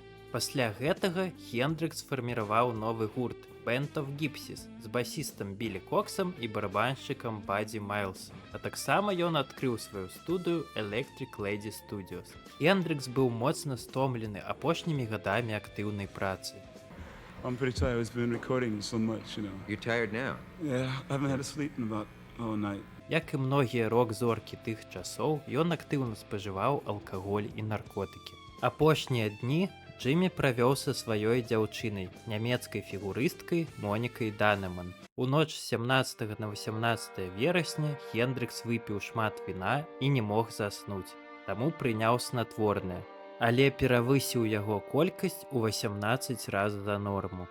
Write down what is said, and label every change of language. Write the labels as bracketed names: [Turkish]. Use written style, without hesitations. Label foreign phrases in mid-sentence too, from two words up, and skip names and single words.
[Belarusian] Пасля гэтага Хендрыкс фарміраваў новы гурт Band of Gypsies з басістам Білі Коксам і барабаншчыкам Бадзі Майлсам. А таксама ён адкрыў сваю студыю Electric Lady Studios. Хендрыкс быў моцна стомлены апошнімі гадамі актыўнай працы. [English] I'm pretty tired. It's been recording so much, you know. You're tired now? Yeah, I haven't had a sleep in about all night. [Belarusian] Як і многія рок-зоркі тых часоў, ён актыўна спажываў алкаголь і наркотыкі. Апошнія дні Джимі правёў са сваёй дзяўчынай, нямецкай фігурысткай Монікай Данеман. У ноч з 17 на 18 верасня Хендрыкс выпіў шмат віна і не мог заснуць, таму прыняў снатворнае, але перавысіў яго колькасць у 18 раз за норму.